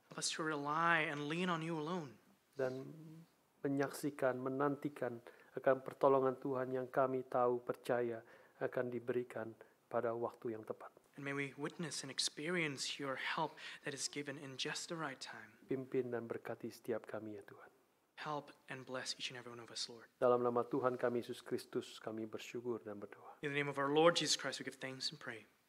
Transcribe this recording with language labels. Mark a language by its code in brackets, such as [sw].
[en] Help us to rely and lean on you alone. [id] Dan menyaksikan, menantikan akan pertolongan Tuhan yang kami tahu, percaya akan diberikan pada waktu yang tepat. [en] And may we witness and experience your help that is given in just the right time. [id] Pimpin dan berkati setiap kami ya Tuhan. [en] Help and bless each and every one of us, Lord. [id] Dalam nama Tuhan kami Yesus Kristus kami bersyukur dan berdoa. [en] In the name of our Lord Jesus Christ, we give thanks and pray.